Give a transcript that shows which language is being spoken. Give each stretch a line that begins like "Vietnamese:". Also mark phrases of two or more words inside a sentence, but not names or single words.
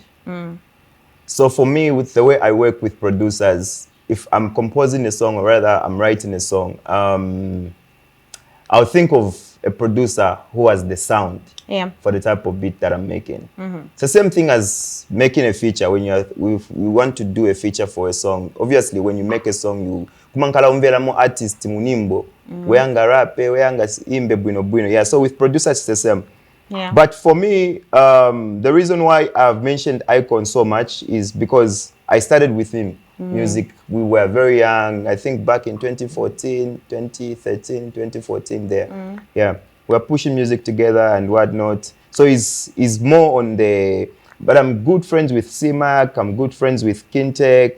English: So for me, with the way I work with producers, if I'm composing a song, or rather I'm writing a song, I'll think of a producer who has the sound for the type of beat that I'm making. It's the same thing as making a feature. When we want to do a feature for a song, obviously when you make a song, you
Bemba: kumankala umvela mo artist munimbo, weanga rape, weanga imbe bwino.
English: Yeah, so with producers it's the same. Yeah. But for me, the reason why I've mentioned Icon so much is because I started with him. Music, we were very young, I think back in 2013, there. Yeah, we were pushing music together and whatnot. So he's more on the, but I'm good friends with C-Mac, I'm good friends with Kintek.